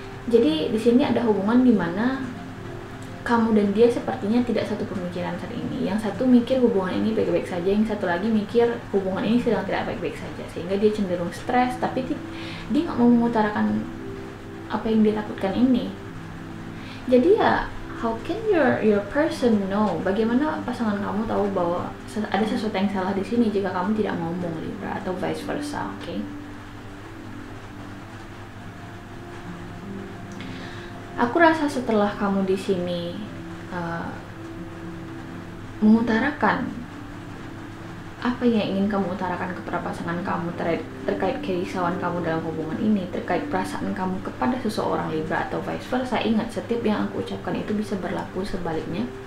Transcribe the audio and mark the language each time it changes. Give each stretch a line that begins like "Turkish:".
Indonesian: Jadi di sini ada hubungan di mana kamu dan dia sepertinya tidak satu pemikiran saat ini. Yang satu mikir hubungan ini baik-baik saja, yang satu lagi mikir hubungan ini sedang tidak baik-baik saja, sehingga dia cenderung stres, tapi dia nggak mau mengutarakan apa yang dia takutkan ini. Jadi ya,
English: how can your person know?
Indonesian: Bagaimana pasangan kamu tahu bahwa ada sesuatu yang salah di sini jika kamu tidak ngomong, Libra, atau vice versa, oke? Aku rasa setelah kamu di sini mengutarakan apa yang ingin kamu utarakan kepada pasangan kamu terkait kerisauan kamu dalam hubungan ini, terkait perasaan kamu kepada seseorang, Libra, atau vice versa, ingat, setiap yang aku ucapkan itu bisa berlaku sebaliknya.